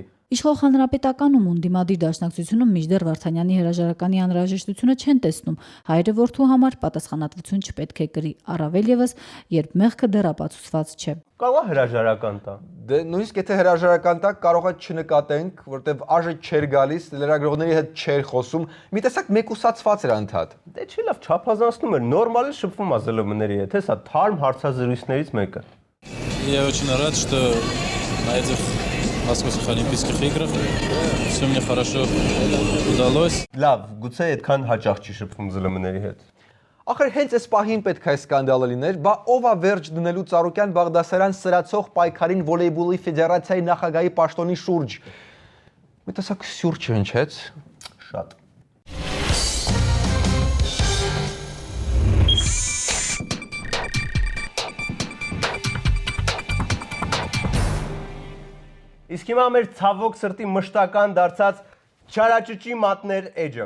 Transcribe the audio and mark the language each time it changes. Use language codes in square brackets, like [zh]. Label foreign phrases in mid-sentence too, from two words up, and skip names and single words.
[hy] Իշխող հանրապետականում անդիմադիր դաշնակցությունում մինչդեռ Վարդանյանի հրաժարականի անհրաժեշտությունը չեն տեսնում, հայրը որդու համար պատասխանատվություն չպետք է կրի, առավել ևս, երբ մեղքը դեռ ապացուցված չէ։ Կարող է հրաժարական տա։ Դե նույնիսկ եթե հրաժարական տա, կարող է չնկատենք, որտեվ ԱԺ չէր գալիս, լրագրողների հետ չէր խոսում, մի տեսակ մեկուսացված էր անդադ։ Դե չի лав, չափազանցնում էր, նորմալ է շփվում է ԶԼՄ-ների հետ, հեսա թարմ հարցազրույցներից մեկը։ [ru] Я очень рад, что на этих Московских олимпийских играх все мне хорошо удалось. [hy] Լավ, գուցե այդքան հաճախ չի շփվում ԶԼՄ-ների հետ։ Ախր հենց այս պահին պետք է սկանդալը լիներ, բա ով է վերջ դնելու Ծառուկյան Բաղդասարյան սրացող պայքարին վոլեյբոլի ֆեդերացիայի նախագահի պաշտոնի շուրջ։ Մի տեսակ սյուր չհնչեց։ Շատ։ Իսկ հիմա մեր ցավոք սրտի մշտական դարձած չարաճճի մատներ էջը։